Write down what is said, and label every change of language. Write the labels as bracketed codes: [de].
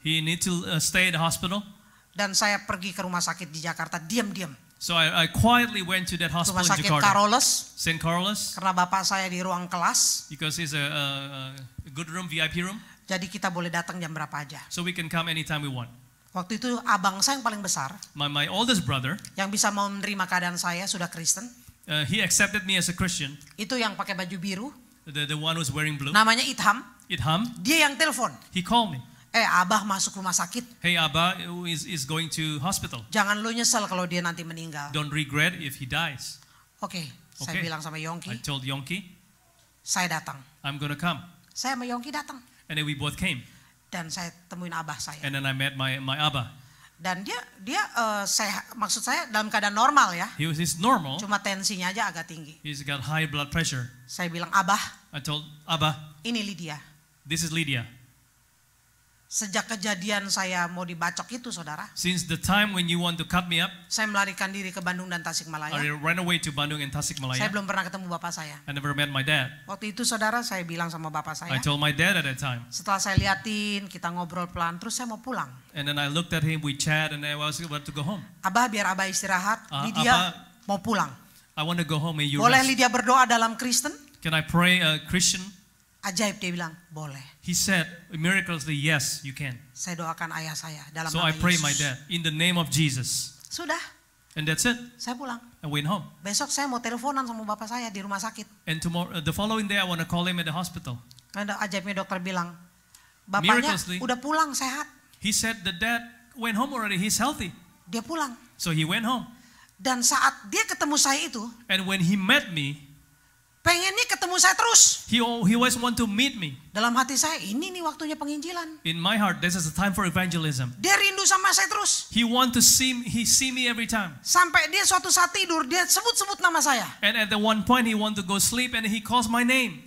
[en] He need to stay at the hospital. [id] Dan saya pergi ke rumah sakit di Jakarta diam-diam. [en] So I quietly went to that hospital [id] Rumah [en] in [id] sakit [en] Jakarta, [id] Carolus. [en] St. Carlos, [id] Karena bapak saya di ruang kelas. [en] because it's a good room, VIP room. [id] Jadi kita boleh datang jam berapa aja. [en] So we can come anytime we want. [id] Waktu itu abang saya yang paling besar, [en] My oldest brother, [id] yang bisa mau menerima keadaan saya, sudah Kristen. [en] he accepted me as a Christian. [id] Itu yang pakai baju biru, [en] The one who's wearing blue. [id] namanya Itham. [en] Itham, [id] Dia yang telepon. [en] he called me. [id] Abah masuk rumah sakit. [en] Hey, Abba is going to hospital. [id] Jangan lu nyesel kalau dia nanti meninggal. [en] Don't regret if he dies. [id] Oke, saya [en] Oke. [id] bilang sama [en] I [id] Yongki, [en] told Yongki, [id] saya datang. [en] I'm gonna come. [id] Saya sama Yongki datang. [en] And then we both came. [id] Dan saya temuin abah saya. [en] And then I met my Abba. [id] Dan dia maksud saya dalam keadaan normal ya. [en] He's normal. [id] Cuma tensinya aja agak tinggi. [en] He's got high blood pressure. [id] Saya bilang, Abah, [en] I told Abba, [id] ini Lydia. [en] this is Lydia. [id] Sejak kejadian saya mau dibacok itu, saudara, [en] Since the time when you want to cut me up, [id] saya melarikan diri ke Bandung dan Tasikmalaya. [en] I ran away to Bandung and [id] Saya [en] Tasikmalaya. [id] belum pernah ketemu bapak saya. [en] I never met my dad. [id] Waktu itu, saudara, saya bilang sama bapak [en] I told my dad at that time. [id] setelah saya liatin, kita ngobrol pelan, terus saya mau pulang. [en] And then I looked at him, we chat, and I was about to go home. [id] Abah, biar Abah istirahat, Lydia Abah, mau pulang. [en] I want to go home and you [id] Boleh [en] rest. [id] Lydia berdoa dalam Kristen? [en] Can I pray Christian? [id] Ajaib, dia bilang, boleh. [en] He said, miraculously, yes, you can. [id] Saya doakan ayah saya dalam [en] So [id] nama [en] I pray my [id] Yesus. [en] dad in the name of Jesus. [id] Sudah, [en] And that's it. [id] saya pulang. [en] I went home. [id] Besok saya mau teleponan sama bapak saya di rumah sakit. [en] And tomorrow, the following day, I want to call him at the hospital. [id] Ada ajaibnya dokter bilang, bapaknya [en] Miraculously. [id] udah pulang sehat. [en] He said the dad went home already. He's healthy. [id] Dia pulang. [en] So he went home. [id] Dan saat dia ketemu saya itu, [en] And when he met me, [id] pengennya ketemu saya terus. [en] he always want to meet me. [id] Dalam hati saya, ini nih waktunya penginjilan. [en] In my heart, this is a time for evangelism. [id] Dia rindu sama saya terus. [en] He want to see me, he see me every time. [id] Sampai dia suatu saat tidur, dia sebut-sebut nama saya. [en] And at the one point, he want to go sleep and he calls my name.